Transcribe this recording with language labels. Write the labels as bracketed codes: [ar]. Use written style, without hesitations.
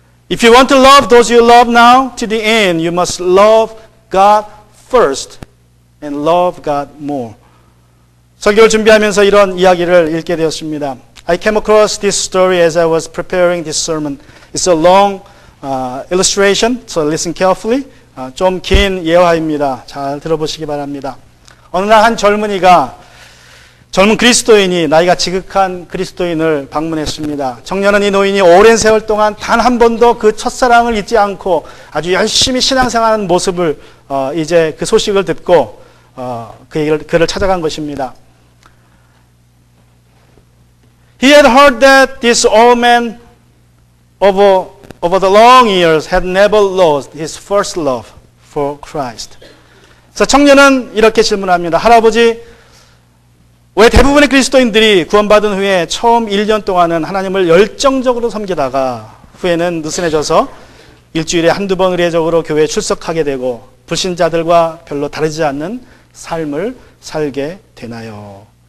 [en] If you want to love those you love now to the end, you must love God first and love God more. [ko] 설교를 준비하면서 이런 이야기를 읽게 되었습니다. [en] I came across this story as I was preparing this sermon. It's a long illustration, so listen carefully. [ko] 좀 긴 예화입니다. 잘 들어보시기 바랍니다. 어느 날 한 젊은 그리스도인이 나이가 지극한 그리스도인을 방문했습니다. 청년은 이 노인이 오랜 세월 동안 단 한 번도 그 첫사랑을 잊지 않고 아주 열심히 신앙생활하는 모습을 이제 그 소식을 듣고 그를 찾아간 것입니다. [en] He had heard that this old man over the long years had never lost his first love for Christ. [ko] 그래서 청년은 이렇게 질문합니다. 할아버지, 왜 대부분의 그리스도인들이 구원받은 후에 처음 1년 동안은 하나님을 열정적으로 섬기다가 후에는 느슨해져서 일주일에 한두 번 의례적으로 교회에 출석하게 되고 불신자들과 별로 다르지 않는 삶을 살게 되나요?